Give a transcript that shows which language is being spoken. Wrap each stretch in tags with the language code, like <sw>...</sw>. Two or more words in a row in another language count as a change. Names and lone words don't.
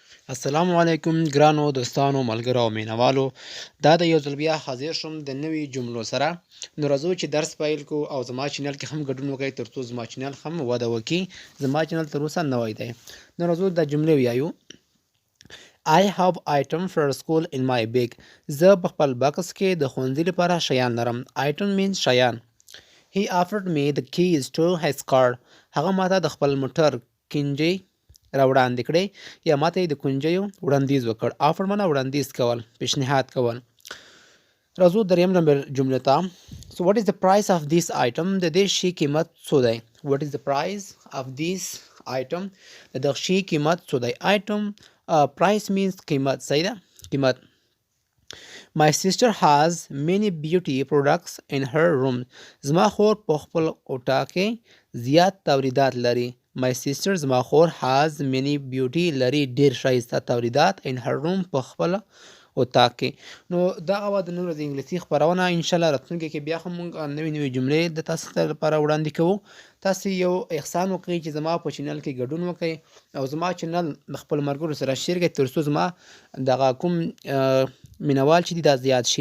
<ps>السلام علیکم ګرانو دوستانو ملګرو او مینوالو. دا د یو ځل بیا حاضر شوم د نوي جملو سره. نو راځو چې درس پیل کو او زما چینل کې هم ګډون وکړئ ترڅو زما چینل هم وده وکړي. زما چینل تر اوسه نوی دی. نو راځو د جملې ویایو.</ps> <en>I have item for school in my bag.</en> <ps>زه په خپل بکس کې د ښوونځي لپاره شیان لرم.</ps> <en>Item means شیان. He offered me the keys to his car.</en> <ps>هغه ماته د خپل موټر کنجۍ را وړاندې کړې یا ماته یې د کنجیو وړاندیز وکړ. آفر معنا وړاندیز کول، پیشنهاد کول. راځو دریم نمبر جملې ته.</ps> <en>So what is the price of this item؟</en> <ps>د دې شي قیمت څو دی؟</ps> <en>What is the price of this item؟</en> <ps>د دغه شي قیمت څو دی؟</ps> <en>Item price means</en> <ps>قیمت. صحیح ده؟ قیمت.</ps> <en>My sister has many beauty products in her room.</en> <ps>زما خور په خپل اطاق کې زیات تولیدات لري.</ps> <en>My sister</en> <ps>زما خور</ps> <en>has many beauty</en> <ps>لري ډیر ښایسته تولیدات</ps> <en>in her room</en> <ps>په خپل اطاق کې. نو دغه وه د نن ورځې انګلیسي خپرونه. انشاءالله راتلونکي کې بیا هم موږ نوې جملې د تاسو لپاره وړاندې کوو. تاسو یو احسان وکړئ چې زما په چینل کې ګډون وکړئ او زما چینل د خپلو ملګرو سره شیر کړئ ترڅو زما دغه کوم مینوال چې دي دا زیات شي.</ps>